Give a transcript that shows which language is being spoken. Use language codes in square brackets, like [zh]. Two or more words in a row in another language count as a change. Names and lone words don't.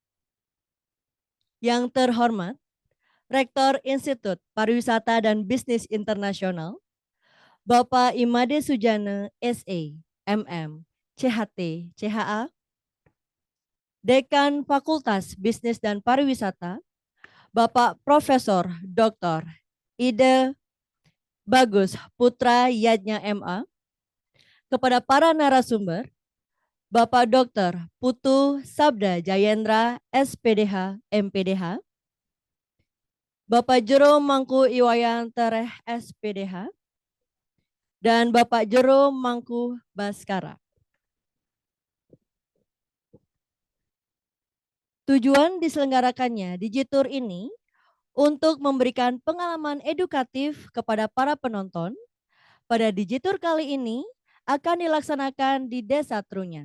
[id] Yang terhormat, Rektor Institut Pariwisata dan Bisnis Internasional, Bapak Imade Sujana, SE, MM, CHT, CHA, Dekan Fakultas Bisnis dan Pariwisata, Bapak Profesor Dr. Ide Bagus Putra Yadnya MA, kepada para narasumber, Bapak Dr. Putu Sabda Jayendra, SPDH, MPDH, Bapak Jero Mangku Iwayantere, SPDH, dan Bapak Jero Mangku Baskara. Tujuan diselenggarakannya Digitur ini untuk memberikan pengalaman edukatif kepada para penonton. Pada Digitur kali ini akan dilaksanakan di Desa Trunyan.